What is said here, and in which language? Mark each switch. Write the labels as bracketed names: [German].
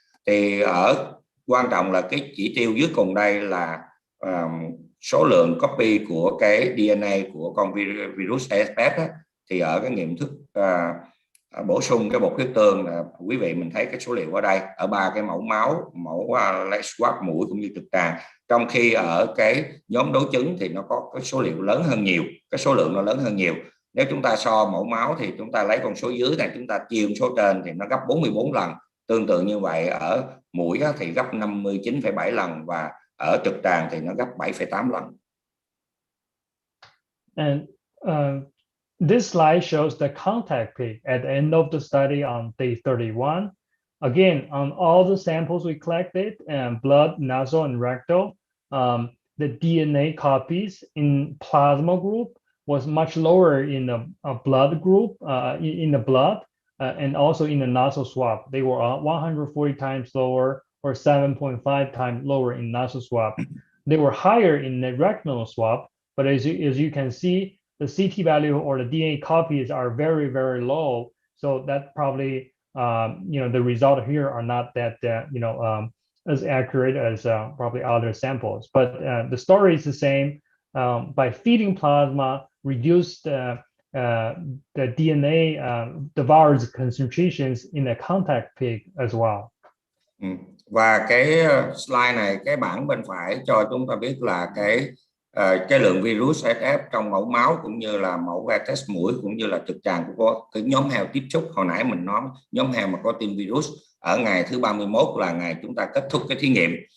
[Vietnamese] Thì quan trọng là cái chỉ tiêu dưới cùng đây là số lượng copy của cái DNA của con virus ASFV thì ở cái nghiệm thức bổ sung cái bột huyết tương quý vị mình thấy cái số liệu ở đây ở 3 cái mẫu máu, mẫu swab mũi cũng như trực tràng, trong khi ở cái nhóm đối chứng thì nó có cái số liệu lớn hơn nhiều, cái số lượng nó lớn hơn nhiều. Nếu chúng ta so mẫu máu thì chúng ta lấy con số dưới này chúng ta chia số trên thì nó gấp 44 lần, tương tự như vậy ở mũi thì gấp 59,7 lần và ở trực tràng thì nó gấp 7,8 lần. [English] And this slide shows the contact peak at the end of the study on day 31. Again, on all the samples we collected, blood, nasal, and rectal, the DNA copies in plasma group was much lower in the blood group, in the blood, and also in the nasal swab. They were 140 times lower or 7.5 times lower in nasal swab. They were higher in the rectal swab, but as you can see, the CT value or the DNA copies are very, very low. So that probably, the result here are not that, as accurate as probably other samples. But the story is the same. By feeding plasma, reduced the DNA, the virus concentrations in the contact peak as well. [Vietnamese] Và cái slide này, cái bảng bên phải cho chúng ta biết là cái lượng virus ASF trong mẫu máu cũng như là mẫu que test mũi cũng như là trực tràng của cái nhóm heo tiếp xúc. Hồi nãy mình nói nhóm heo mà có tiêm virus ở ngày thứ 31 là ngày chúng ta kết thúc cái thí nghiệm.